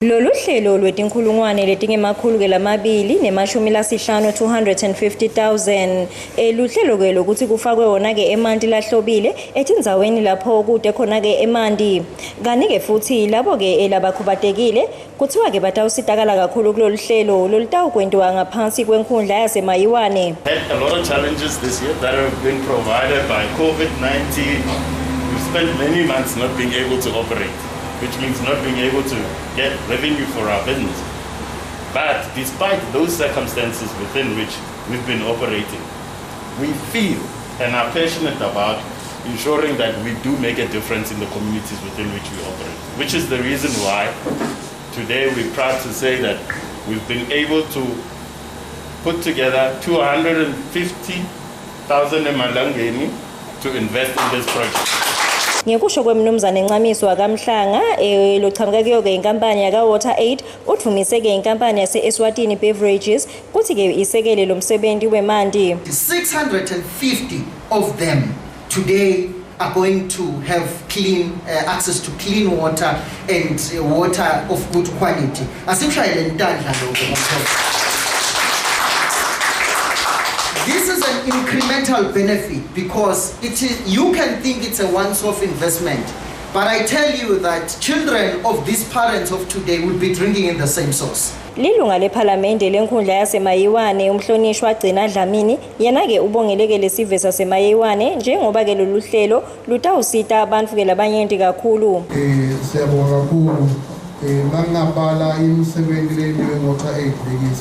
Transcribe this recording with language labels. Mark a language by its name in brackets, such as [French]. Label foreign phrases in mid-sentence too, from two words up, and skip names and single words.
[Swati] Lolu hlelo lwetinkhulungwane letingemakhulu ke lamabili nemashumi lasihlanu 250,000 luhlelo ke lokuthi kufakwe wona ke emanti lahlobile etindzaweni lapho kude khona ke emanti kani ke futhi labo ke labakhubatekile kuthiwa ke batawusitakala kakhulu kulolu hlelo lolutawukwentiwa ngaphansi kwenkhundla yasemayiwane. [English] Had a lot of challenges this year that have been provided by COVID-19. We've spent many months not being able to operate, which means not being able to get revenue for our business. But despite those circumstances within which we've been operating, we feel and are passionate about ensuring that we do make a difference in the communities within which we operate, which is the reason why today we're proud to say that we've been able to put together 250,000 emalangeni to invest in this project. [Swati] Ngekusho kwemnumzane Encamiswa kaMhlanga lochamuka kuyo ke inkampani yaka Water Aid uthumise ke inkampani yase Eswatini Beverages kuthi ke isekele lomsebenzi wemanti. [English] 650 of them today are going to have clean access to clean water and water of good quality. [Swati] Asimshayele intandla lokho. [English] This is an incremental benefit because you can think it's a once-off investment, but I tell you that children of these parents of today will be drinking in the same source. [Swati] Lilunga lePhalamende lenkhundla yasemayiwane umhlonishwa Gcina Dlamini yena ke ubongeleke lesive sasemayiwane njengoba ke lolu hlelo lutawusita abantu ke labanyenti kakhulu. Siyabonga kakhulu mangabala imisebenzi leyo Water Aid lekisi.